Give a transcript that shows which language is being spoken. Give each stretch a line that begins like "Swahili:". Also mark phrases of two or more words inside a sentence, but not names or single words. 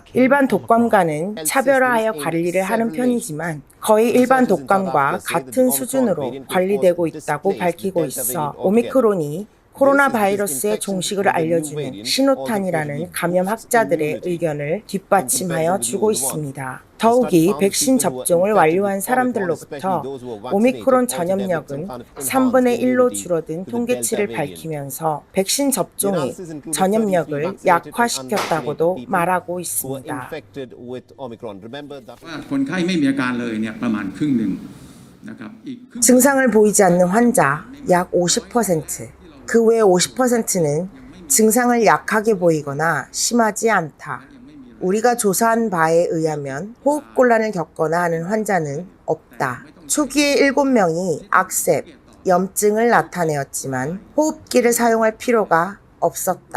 Korean: 일반 독감과는 차별화하여 관리를 하는 편이지만 거의 일반 독감과 같은 수준으로 관리되고 있다고 밝히고 있어 오미크론이 코로나 바이러스의 종식을 알려주는 신호탄이라는 감염학자들의 의견을 뒷받침하여 주고 있습니다. 더욱이 백신 접종을 완료한 사람들로부터 오미크론 전염력은 3분의 1로 줄어든 통계치를 밝히면서 백신 접종이 전염력을 약화시켰다고도 말하고 있습니다.
Thai: คนไข้ไม่มีอาการเลยเนี่ยประมาณครึ่งหนึ่งนะครับ
Korean: 증상을 보이지 않는 환자 약 50%, 그 외 50%는 증상을 약하게 보이거나 심하지 않다. 우리가 조사한 바에 의하면 호흡곤란을 겪거나 하는 환자는 없다. 초기에 7명이 악셉, 염증을 나타내었지만 호흡기를 사용할 필요가 없었다.